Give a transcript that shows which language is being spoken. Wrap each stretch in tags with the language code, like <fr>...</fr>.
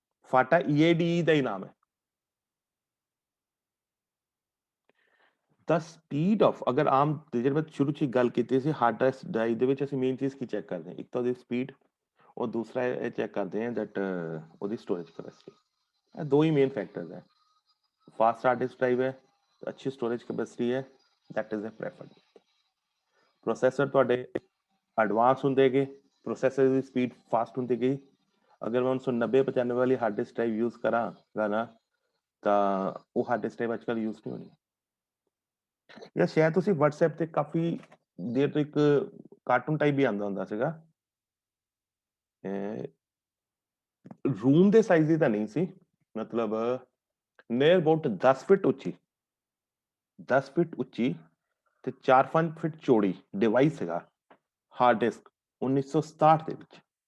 <pa>FATA EIDE ਦਾ ਹੀ ਨਾਮ ਹੈ।</pa> <en>The speed of,</en> <pa>ਅਗਰ ਆਮ ਜਿਹੜੇ ਮੈਂ ਸ਼ੁਰੂ ਚ ਗੱਲ ਕੀਤੀ ਸੀ ਹਾਰਡ ਡਰਾਈਵ ਦੇ ਵਿੱਚ ਅਸੀਂ ਮੇਨ ਚੀਜ਼ ਕੀ ਚੈੱਕ ਕਰਦੇ ਹਾਂ, ਇੱਕ ਤਾਂ ਉਹਦੀ ਸਪੀਡ</pa> <hi>और दूसरा ये चेक करते हैं दैट</hi> <pa>ਉਹਦੀ स्टोरेज कैपेसिटी। ਇਹ ਦੋ ਹੀ ਮੇਨ ਫੈਕਟਰਸ ਹੈ।</pa> <hi>फास्ट हार्ड डिस्क ड्राइव है, अच्छी स्टोरेज कैपेसिटी है,</hi> <en>That is a preferred.</en> <pa>Processor ਤੁਹਾਡੇ ਐਡਵਾਂਸ ਹੁੰਦੇਗੇ, ਪ੍ਰੋਸੈਸਰ ਦੀ ਸਪੀਡ ਫਾਸਟ ਹੁੰਦੀਗੀ। ਅਗਰ ਮੈਂ 1990 95 ਵਾਲੀ ਹਾਰਡ ਡਿਸਕ ਡਰਾਈਵ ਯੂਜ਼ ਕਰਾਂਗਾ ਨਾ ਤਾਂ ਉਹ ਹਾਰਡ ਡਿਸਕ ਡਰਾਈਵ ਅੱਜਕੱਲ ਯੂਜ਼ ਨਹੀਂ ਹੋਣੀ। ਜਾਂ ਸ਼ਾਇਦ ਤੁਸੀਂ WhatsApp ਤੇ ਕਾਫੀ ਦੇਰ ਤੋਂ ਇੱਕ ਕਾਰਟੂਨ ਟਾਈਪ ਵੀ ਆਉਂਦਾ ਹੁੰਦਾ ਸੀਗਾ, रूम ਦੇ ਸਾਈਜ਼ ਦੀ ਤਾਂ ਨਹੀਂ ਸੀ, ਮਤਲਬ ਨੀਅਰ ਅਬਾਊਟ 10 ਫਿਟ ਉੱਚੀ, 10 ਫਿਟ ਉੱਚੀ ਤੇ 4-5 ਫਿਟ ਚੌੜੀ ਡਿਵਾਈਸ ਸੀਗਾ ਹਾਰਡ ਡਿਸਕ 1967 ਦੇ ਵਿੱਚ।</pa>